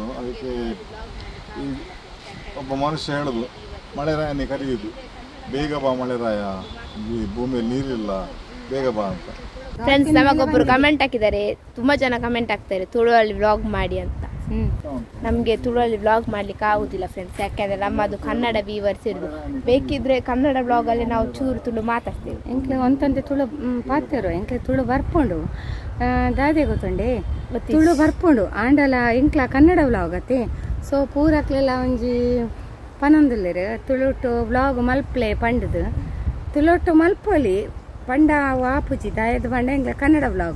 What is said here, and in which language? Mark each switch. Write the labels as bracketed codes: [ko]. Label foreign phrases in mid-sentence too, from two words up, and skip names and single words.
[kn] ಅದಕ್ಕೆ ಈ ಒಬ್ಬ ಮನುಷ್ಯ ಹೇಳುದು, ಮಳೆರಾಯನೇ ಕರೆಯುದು, ಬೇಗ ಬಾ ಮಳೆರಾಯ, ಈ ಭೂಮಿಯಲ್ಲಿ ನೀರಿಲ್ಲ, ಬೇಗ ಬಾ ಅಂತ. ಫ್ರೆಂಡ್ಸ್, ನಮಗೊಬ್ಬರು ಕಮೆಂಟ್ ಹಾಕಿದ್ದಾರೆ. ತುಂಬಾ ಜನ ಕಮೆಂಟ್ ಹಾಕ್ತಾರೆ ತುಳುವಲ್ಲಿ ವ್ಲಾಗ್ ಮಾಡಿ ಅಂತ. ನಮಗೆ ತುಳುವಲ್ಲಿ ವ್ಲಾಗ್ ಮಾಡ್ಲಿಕ್ಕೆ ಆಗುದಿಲ್ಲ ಫ್ರೆಂಡ್ಸ್, ಯಾಕೆಂದ್ರೆ ನಮ್ಮದು ಕನ್ನಡ ವ್ಯೂವರ್ಸ್ ಇರುದು. ಬೇಕಿದ್ರೆ ಕನ್ನಡ ವ್ಲಾಗ್ ಅಲ್ಲಿ ನಾವು ಚೂರು ತುಳು ಮಾತಾಡ್ತೇವೆ. [tcy] ಎಂಕ್ಲೆ ಒಂತಂದೆ ತುಳು ಪಾತೆರು, ಎಂಕ್ಲೆ ತುಳು ಬರ್ಪುಂಡು ದಾದೆ ಗೊತ್ತುಂಡೆ, ತುಳು ಬರ್ಪುಂಡು ಆಂಡಲ ಎಂಕ್ಲ ಕನ್ನಡ ವ್ಲಾಗ್ ಅತ್ತೆ. ಸೊ ಪೂರಕ್ಲೆಲ್ಲ ಒಂಜಿ ಪನೊಂದುಲ್ಲೆರ್ ತುಳುಟು ವ್ಲಾಗ್ ಮಲ್ಪ್ಲೆ ಪಂಡದು. ತುಳುಟು ಮಲ್ಪೊಲಿ ಪಂಡ ವಾಪುಜಿ ದಾಯದ ಪಂಡ ಎಂಕ್ಲೆ ಕನ್ನಡ ವ್ಲಾಗ್.